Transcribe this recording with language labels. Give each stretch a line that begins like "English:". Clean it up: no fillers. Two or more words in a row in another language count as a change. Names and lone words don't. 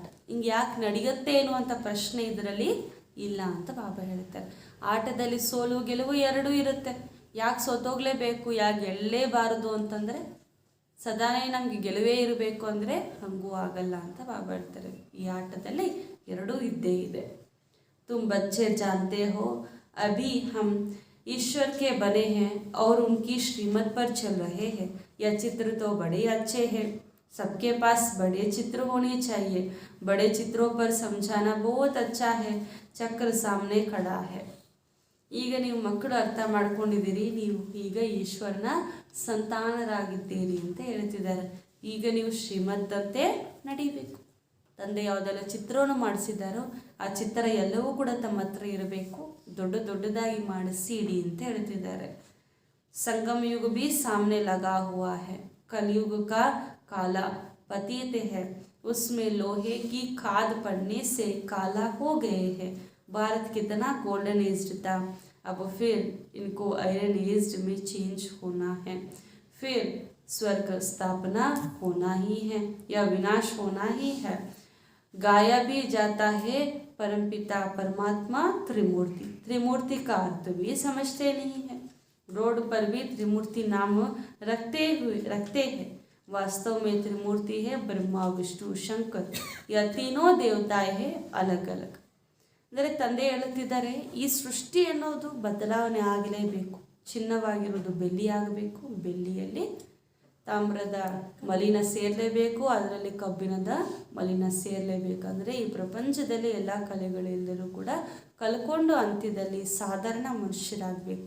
Kannada: ಹಿಂಗೆ ಯಾಕೆ ನಡೆಯುತ್ತೆ ಎನ್ನುವಂಥ ಪ್ರಶ್ನೆ ಇದರಲ್ಲಿ ಇಲ್ಲ ಅಂತ ಬಾಬಾ ಹೇಳ್ತಾರೆ. ಆಟದಲ್ಲಿ ಸೋಲು ಗೆಲುವು ಎರಡೂ ಇರುತ್ತೆ. ಯಾಕೆ ಸೋತೋಗ್ಲೇಬೇಕು, ಯಾಕೆ ಗೆಲ್ಲಲೇಬಾರದು ಅಂತಂದರೆ ಸದಾನೇ ನಮಗೆ ಗೆಲುವೇ ಇರಬೇಕು ಅಂದರೆ ಹಂಗೂ ಆಗಲ್ಲ ಅಂತ ಬಾಬಾ ಹೇಳ್ತಾರೆ. ಈ ಆಟದಲ್ಲಿ ಎರಡೂ ಇದ್ದೇ ಇದೆ.
Hindi: तुम बच्चे जानते हो अभी हम ईश्वर के बने हैं और उनकी श्रीमत पर चल रहे हैं. यह चित्र तो बड़े अच्छे हैं. सबके पास बड़े चित्र होने चाहिए. बड़े चित्रों पर समझाना बहुत अच्छा है. चक्र सामने खड़ा है.
Kannada: ಈಗ ನೀವು ಮಕ್ಕಳು ಅರ್ಥ ಮಾಡ್ಕೊಂಡಿದ್ದೀರಿ, ನೀವು ಈಗ ಈಶ್ವರನ ಸಂತಾನರಾಗಿದ್ದೀರಿ ಅಂತ ಹೇಳ್ತಿದ್ದಾರೆ. ಈಗ ನೀವು ಶ್ರೀಮದ್ದಂತೆ ನಡಿಬೇಕು. ತಂದೆ ಯಾವುದೆಲ್ಲ ಚಿತ್ರವನ್ನು ಮಾಡಿಸಿದ್ದಾರೋ ಆ ಚಿತ್ರ ಎಲ್ಲವೂ ಕೂಡ ತಮ್ಮ ಹತ್ರ ಇರಬೇಕು. ದೊಡ್ಡದಾಗಿ ಮಾಡಿಸಿ ಇಡಿ ಅಂತ ಹೇಳ್ತಿದ್ದಾರೆ.
Hindi: संगम युग भी सामने लगा हुआ है. कलयुग का काला पतित है. उसमें लोहे की खाद पड़ने से काला हो गए हैं. भारत कितना
English: golden age
Hindi: था, अब फिर इनको
English: iron age
Hindi: में चेंज होना है. फिर स्वर्ग स्थापना होना ही है या विनाश होना ही है. गाया भी जाता है परमपिता परमात्मा त्रिमूर्ति. त्रिमूर्ति का अर्थ भी समझते नहीं है. रोड पर भी त्रिमूर्ति नाम रखते हैं. वास्तव में त्रिमूर्ति है ब्रह्मा विष्णु शंकर. यह तीनों देवताएं हैं अलग अलग.
Kannada: ಅಂದರೆ ತಂದೆ ಹೇಳುತ್ತಿದ್ದಾರೆ, ಈ ಸೃಷ್ಟಿ ಅನ್ನೋದು ಬದಲಾವಣೆ ಆಗಲೇಬೇಕು. ಚಿನ್ನವಾಗಿರೋದು ಬೆಳ್ಳಿ ಆಗಬೇಕು, ಬೆಳ್ಳಿಯಲ್ಲಿ ತಾಮ್ರದ ಮಲಿನ ಸೇರಲೇಬೇಕು, ಅದರಲ್ಲಿ ಕಬ್ಬಿಣದ ಮಲಿನ ಸೇರಲೇಬೇಕಂದರೆ ಈ ಪ್ರಪಂಚದಲ್ಲಿ ಎಲ್ಲ ಕಲೆಗಳೆಲ್ಲರೂ ಕೂಡ ಕಲ್ಕೊಂಡು ಅಂತ್ಯದಲ್ಲಿ ಸಾಧಾರಣ ಮನುಷ್ಯರಾಗಬೇಕು.